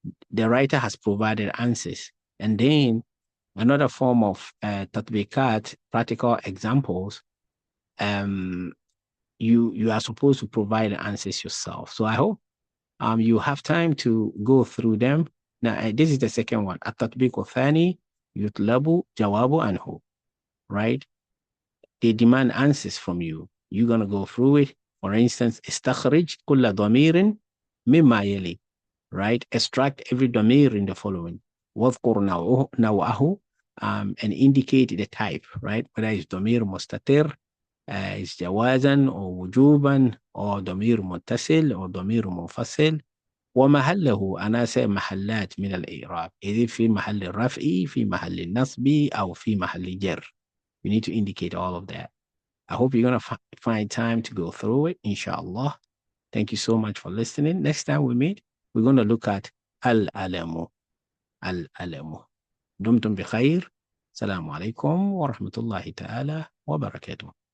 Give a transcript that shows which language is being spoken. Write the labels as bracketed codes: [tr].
[en] The writer has provided answers. And then another form of تطبيقات, practical examples, you are supposed to provide the answers yourself. So I hope you have time to go through them. Now, this is the second one. [ar] التطبيق الثاني يطلب جواب عنه. [en] Right? They demand answers from you. You're going to go through it. For instance, [ar] استخرج كل ضمير مما يلي. [en] Right? Extract every ضمير in the following. [ar] واذكر نوعه, [en] and indicate the type. Right? Whether it's [ar] ضمير مستتر, is جوازا أو وجوبا أو ضمير متصل أو ضمير منفصل. ومحله أناسة محلات من الإعراب. إذا في محل الرفع, في محل النصب, أو في محل الجر. [en] You need to indicate all of that. I hope you're going to find time to go through it, inshallah. Thank you so much for listening. Next time we meet, we're going to look at al-alamu. Al-alamu. [ar] دمتم بخير. السلام عليكم ورحمة الله تعالى وبركاته.